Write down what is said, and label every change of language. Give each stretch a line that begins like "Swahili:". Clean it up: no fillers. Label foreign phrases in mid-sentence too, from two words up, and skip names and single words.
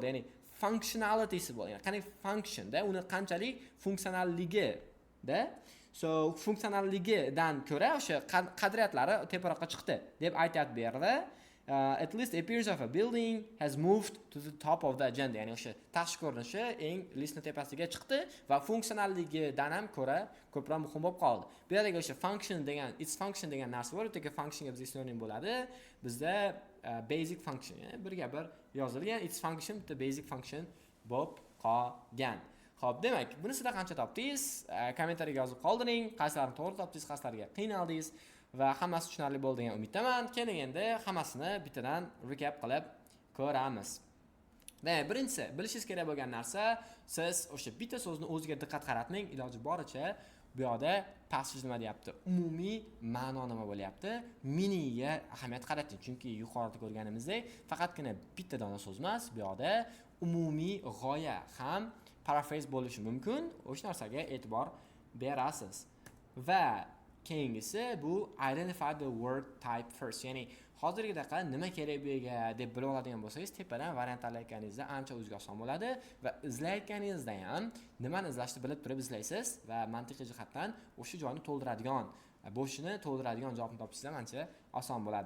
Uzbek: Ya'ni functionality'si bo'ldi. Ya'ni qanday function da, uni qanchalik funksionalligi da. So funksionalligidan ko'ra o'sha qadriyatlari teparoqqa chiqdi deb aytadi bu yerda.
English: At least the appearance of a building has moved to the top of the agenda.
Uzbek: Ya'ni o'sha tashqi ko'rinishi eng listni tepasiga chiqdi va funksionalligidan ham ko'ra ko'proq muhim bo'lib qoldi. Bu yerdagi o'sha function degan,
English: its function
Uzbek: degan narsa bor. O'tga functionga bizga sinonim bo'ladi. Bizda
English: basic function,
Uzbek: ya'ni birga bir yozilgan
English: its function
Uzbek: bitta
English: basic function
Uzbek: bo'lib qolgan. Xo'p, demak, buni sizlar qancha topdingiz? Kommentariyaga yozib qoldiring. Qaysilarini to'g'ri topdingiz, qaysilariga qiynaldingiz va hammasi tushunarli bo'ldi degan umiddaman. Keling endi hammasini bittadan recap qilib ko'ramiz. Demak, birinchisi, bilishingiz kerak bo'lgan narsa, siz o'sha bitta so'zni o'ziga diqqat qaratmang, iloji boricha bu yoqda passage nima deyapti? Umumiy ma'no nima bo'lyapti? Meaningga ahamiyat qarating, chunki yuqorida ko'rganimizdek, faqatgina bitta dona so'z emas, bu yoqda umumiy g'oya ham paraphrase bo'lishi mumkin. O'sha narsaga e'tibor berasiz. Va keyingisi bu
English: identify the word type first.
Uzbek: Ya'ni hozirgidaqa nima kerak bu yerga deb bilib oladigan bo'lsangiz, tepadan variant tanlayotganingizda ancha o'ziga oson bo'ladi va izlayotganingizda ham nimani izlashni bilib turib izlaysiz va mantiqiy jihatdan o'sha joyni to'ldiradigan, bo'shini to'ldiradigan javobni topishingiz ham ancha oson bo'ladi.